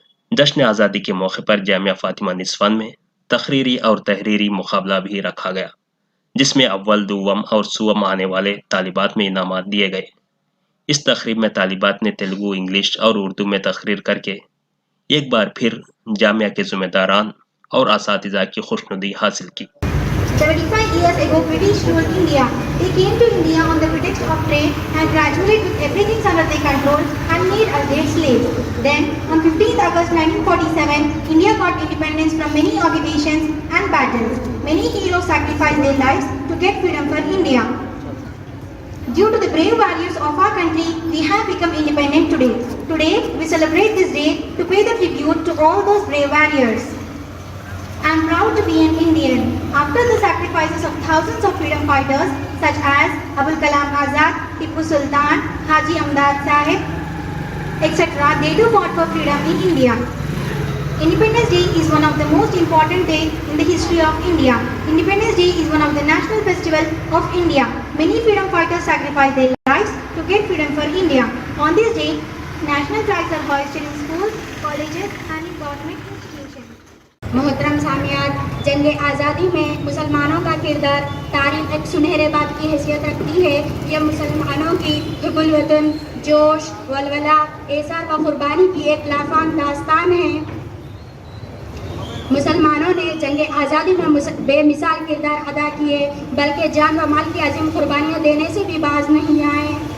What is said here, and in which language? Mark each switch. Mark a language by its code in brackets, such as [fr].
[ur] جشن آزادی کے موقع پر جامعہ فاطمہ نسوان میں تقریری اور تحریری مقابلہ بھی رکھا گیا، جس میں اول، دوم اور سوم آنے والے طالبات میں انعامات دیے گئے۔ اس تقریب میں طالبات نے تیلگو، انگلش اور اردو میں تقریر کر کے ایک بار پھر جامعہ کے ذمہ داران اور اساتذہ کی خوشنودی حاصل کی۔ [en] 75 years ago, British ruled India. They came to India on the pretext of trade and gradually took everything under their control and made us their slaves. Then, on 15th August 1947, India got independence from many occupations and battles. Many heroes sacrificed their lives to get freedom for India. Due to the brave values of our country, we have become independent today. Today, we celebrate this day to pay the tribute to all those brave warriors. I am proud to be an Indian. After the sacrifices of thousands of freedom fighters such as Abul Kalam Azad, Tipu Sultan, Haji Amdad Sahib, etc., they too fought for freedom in India. Independence Day is one of the most important days in the history of India. Independence Day is one of the national festivals of India. Many freedom fighters sacrificed their lives to get freedom for India. On this day, national flags are hoisted in schools, colleges and in government institutions. [ur] محترم سامعات، جنگ آزادی میں مسلمانوں کا کردار تاریخ ایک سنہرے باب کی حیثیت رکھتی ہے۔ یہ مسلمانوں کی حب الوطن، جوش، ولولہ، ایثار و قربانی کی ایک لافان داستان ہے۔ مسلمانوں نے جنگ آزادی میں بے مثال کردار ادا کیے، بلکہ جان و مال کی عظیم قربانیاں دینے سے بھی باز نہیں آئے۔